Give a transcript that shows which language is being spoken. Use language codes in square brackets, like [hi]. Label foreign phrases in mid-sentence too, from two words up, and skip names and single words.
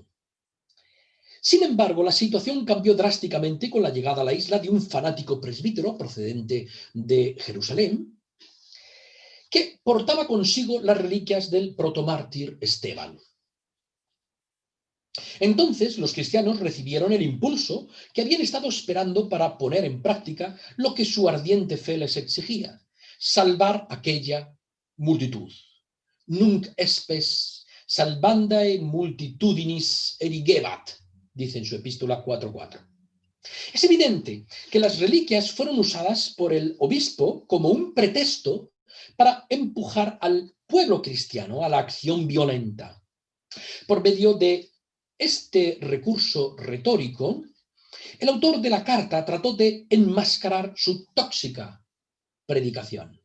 [es] Sin embargo, la situación cambió drásticamente con la llegada a la isla de un fanático presbítero procedente de Jerusalén, que portaba consigo las reliquias del protomártir Esteban. Entonces los cristianos recibieron el impulso que habían estado esperando para poner en práctica lo que su ardiente fe les exigía: salvar aquella multitud. [la] Nunc espes salvandae multitudinis erigebat, [es] dice en su epístola 4:4. Es evidente que las reliquias fueron usadas por el obispo como un pretexto para empujar al pueblo cristiano a la acción violenta. Por medio de este recurso retórico, el autor de la carta trató de enmascarar su tóxica predicación.